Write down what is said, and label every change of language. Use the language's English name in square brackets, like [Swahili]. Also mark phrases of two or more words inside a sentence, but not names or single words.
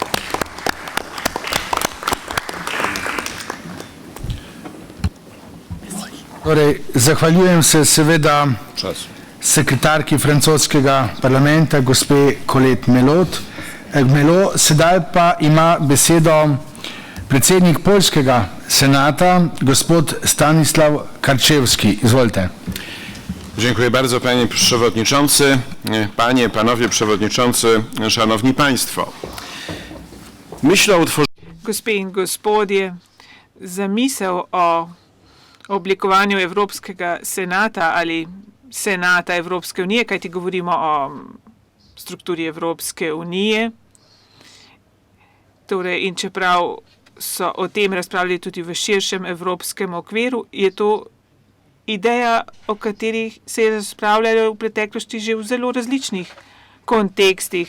[Slovenian] Torej, zahvaljujem se seveda sekretarki francoskega parlamenta, gospe Colette Melot. Sedaj pa ima besedo predsednik Poljskega senata, gospod Stanisław Karczewski. Izvolite. [Polish] Dziękuję bardzo, panie przewodniczący, panie, panowie przewodniczący, szanowni państwo. Myślę o utworzeniu... [Slovenian] Gospe in gospodje, zamisel o oblikovanju Evropskega senata ali senata Evropske unije, kajti govorimo o strukturi Evropske unije. Torej, in čeprav so o tem razpravljali tudi v širšem evropskem okviru, je to ideja, o katerih se je razpravljalo v preteklosti že v zelo različnih kontekstih.